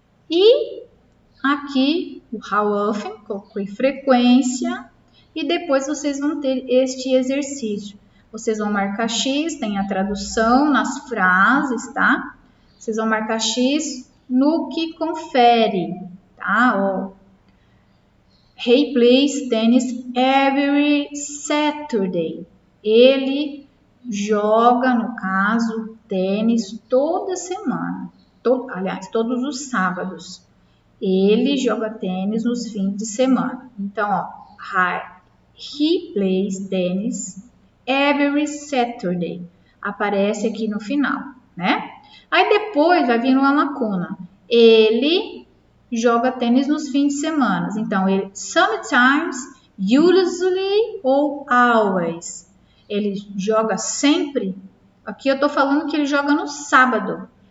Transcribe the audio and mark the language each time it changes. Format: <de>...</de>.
<pt>E aqui, o how often, com frequência. E depois vocês vão ter este exercício. Vocês vão marcar X, tem a tradução nas frases, tá? Vocês vão marcar X no que confere, tá? Ó.</pt> <en>He plays tennis every Saturday.</en> <pt>Ele joga, no caso, tênis toda semana. Aliás, todos os sábados. Ele joga tênis nos fins de semana. Então, ó,</pt> <en>he plays tennis every Saturday.</en> <pt>Aparece aqui no final, né? Aí depois vai vir uma lacuna. Ele joga tênis nos fins de semana. Então, ele sometimes, usually ou always. Ele joga sempre. Aqui eu estou falando que ele joga no sábado.</pt>